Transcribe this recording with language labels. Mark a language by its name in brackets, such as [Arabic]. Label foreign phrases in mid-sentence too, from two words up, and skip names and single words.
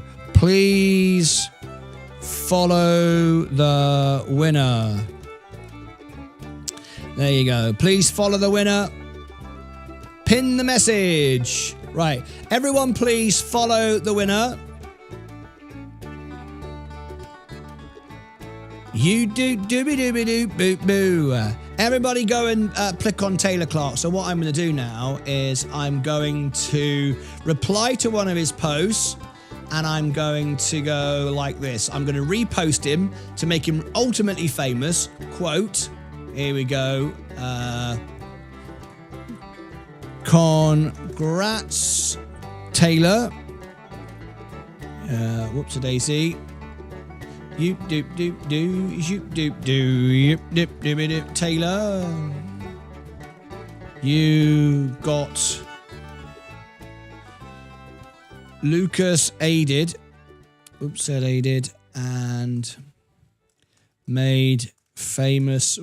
[English] Please follow the winner. There you go. Please follow the winner. Pin the message. Right. Everyone, please follow the winner. You do dooby dooby doo boo boo. Everybody go and click on Taylor Clark. So what I'm going to do now is I'm going to reply to one of his posts, and I'm going to go like this. I'm going to repost him to make him ultimately famous. Quote. Here we go. Congrats, Taylor. Whoops-a-daisy. Yoop doop doop doo. Yoop doop doo. Yip dip dip dip. Taylor, you got Lucas aided. Oops, said aided and made famous.